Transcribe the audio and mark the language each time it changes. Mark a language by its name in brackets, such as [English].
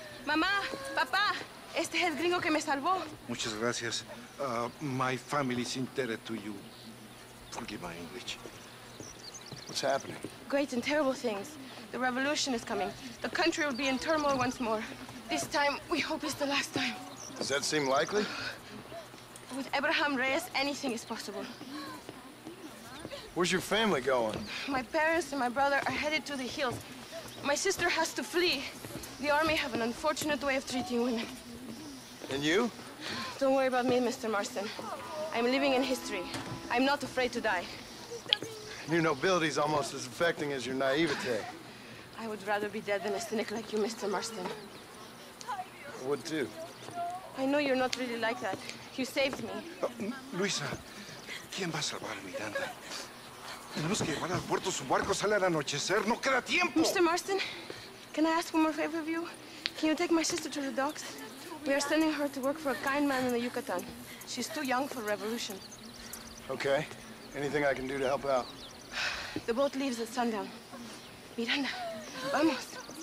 [Spanish] Mamá, papá, este es el gringo que me salvó. Muchas gracias. [English] My family is indebted to you. Forgive my English. What's happening? Great and terrible things. The revolution is coming. The country will be in turmoil once more. This time, we hope it's the last time. Does that seem likely? With Abraham Reyes, anything is possible. Where's your family going? My parents and my brother are headed to the hills. My sister has to flee. The army have an unfortunate way of treating women. And you? Don't worry about me, Mr. Marston. I'm living in history. I'm not afraid to die. New nobility's almost as affecting as your naivete. I would rather be dead than a cynic like you, Mr. Marston. I would too. I know you're not really like that. You saved me. [Spanish] Luisa, ¿quién va a salvar a Miranda? Tenemos que llevar al puerto. Su barco sale al anochecer. No queda tiempo. [English] Mr. Marston, can I ask one more favor of you? Can you take my sister to the docks? We are sending her to work for a kind man in the Yucatan. She's too young for revolution. Okay. Anything I can do to help out? The boat leaves at sundown. [Spanish] Miranda, vamos.